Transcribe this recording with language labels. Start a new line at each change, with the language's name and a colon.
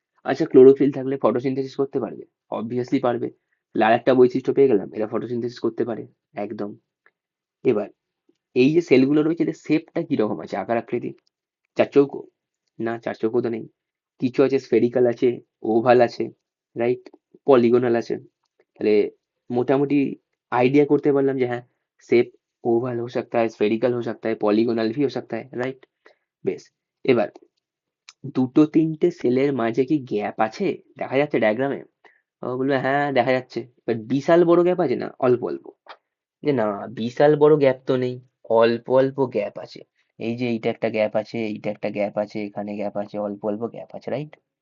Bangla: আচ্ছা, ক্লোরোফিল থাকলে ফটোসিনথেসিস করতে পারবে? অবভিয়াসলি পারবে। তাহলে আর একটা বৈশিষ্ট্য পেয়ে গেলাম, এরা ফটোসিনথেসিস করতে পারে। একদম। এবার এই যে সেলগুলো রয়েছে, এদের শেপটা কিরকম আছে, আকার আকৃতি? চার চৌকো? না, চার চৌকো তো নেই। কিছু আছে স্ফেরিক্যাল আছে, ওভাল আছে, রাইট, পলিগোনাল আছে। তাহলে मोटामोटी आइडिया करते पारलाम जे
Hindi: हाँ, शेप ओवल हो सकता है, स्फेरिकल हो सकता है, पॉलीगोनल भी हो सकता है, राइट?
Bangla: বেশ, এবার দুটো তিনটে সেলের মাঝে কি গ্যাপ আছে দেখা যাচ্ছে ডায়াগ্রামে? ও বলবে হ্যাঁ দেখা যাচ্ছে। এবার বিশাল বড় গ্যাপ আছে না অল্প অল্প? যে না, বিশাল বড় গ্যাপ তো নেই, অল্প অল্প গ্যাপ আছে। এই যে এইটা একটা গ্যাপ আছে, এইটা একটা গ্যাপ আছে, এখানে গ্যাপ আছে, অল্প অল্প গ্যাপ আছে, রাইট?